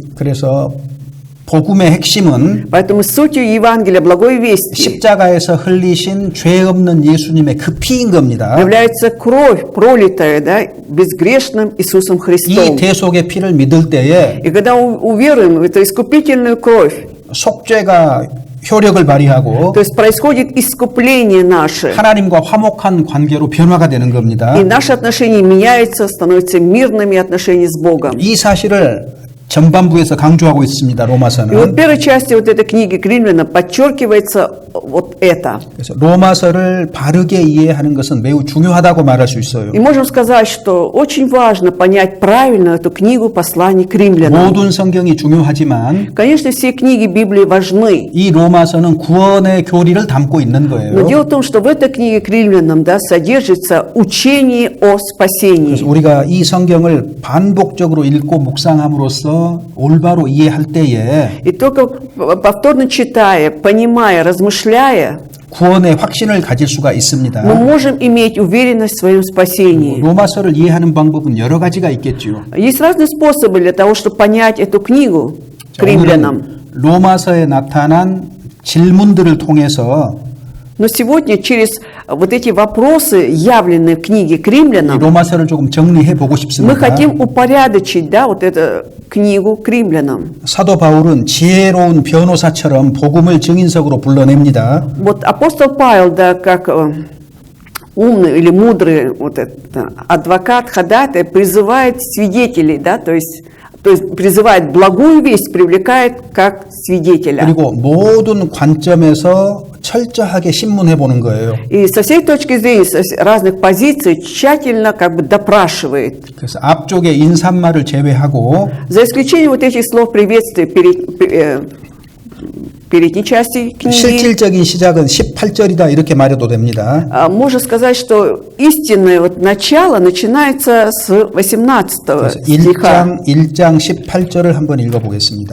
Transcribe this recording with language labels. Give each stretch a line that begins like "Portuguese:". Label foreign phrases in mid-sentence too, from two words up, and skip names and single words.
Korean: 그래서 복음의 핵심은
Russian: Поэтому сутью Евангелия благой вести
Korean: 십자가에서 흘리신 죄 없는 예수님의 그 피인 겁니다.
Russian: является кровь, пролитая, да, безгрешным Иисусом
Korean: 이
Russian: Христом.
Korean: 대속의 피를 믿을 때에
Russian: И когда уверуем в эту искупительную кровь,
Korean: 속죄가 효력을 발휘하고
Russian: то есть происходит искупление наше,
Korean: 하나님과 화목한 관계로 변화가 되는 겁니다.
Russian: и наши отношения меняются, становятся мирными отношения с Богом.
Korean: 이 사실을 전반부에서 강조하고 있습니다.
Russian: И вот
Korean: 로마서는.
Russian: в первой части вот этой книги к Римлянам подчеркивается вот это.
Korean: 그래서 로마서를 바르게 이해하는 것은 매우 중요하다고 말할 수 있어요.
Russian: И можем сказать, что очень важно понять правильно эту книгу посланий к Римлянам.
Korean: 모든 성경이 중요하지만
Russian: Конечно, все книги Библии важны.
Korean: 이 로마서는 구원의 교리를 담고 있는
Russian: Но
Korean: 거예요.
Russian: дело в том, что в этой книге к Римлянам, да, содержится учение о спасении.
Korean: 그래서 우리가 이 성경을 반복적으로 읽고 묵상함으로써 올바로 이해할 때에
Russian: И только повторно читая, понимая, размышляя,
Korean: 구원의 확신을 가질 수가 있습니다.
Russian: мы можем иметь уверенность в своем спасении.
Korean: 로마서를 이해하는 방법은 여러 가지가 있겠죠.
Russian: Есть разные способы для того, чтобы понять эту книгу к
Korean: 자,
Russian: римлянам.
Korean: 오늘은 로마서에 나타난 질문들을 통해서
Russian: Но сегодня через вот эти вопросы, явленные в книге к
Korean: 이
Russian: римлянам,
Korean: 로마서를 조금 정리해 보고
Russian: мы
Korean: 싶습니다.
Russian: хотим упорядочить, да, вот эту книгу к римлянам.
Korean: 사도 바울은 지혜로운 변호사처럼 복음을 증인석으로 불러냅니다.
Russian: Вот апостол Павел, да, как умный или мудрый вот это, адвокат, ходатай, призывает свидетелей, да, то есть То есть призывает благую весть, привлекает как свидетеля.
Korean: 그리고 모든 관점에서 철저하게 신문해 보는 거예요.
Russian: И со всей точки зрения, с разных позиций, тщательно как бы допрашивает.
Korean: 그래서 앞쪽에 인사말을 제외하고
Russian: За исключением вот этих слов приветствия передней части книги,
Korean: 실질적인 시작은 18절이다 이렇게 말해도 됩니다.
Russian: можно сказать, что истинное вот начало начинается с 18
Korean: 그래서
Russian: стиха.
Korean: 1장 18절을 한번 읽어보겠습니다.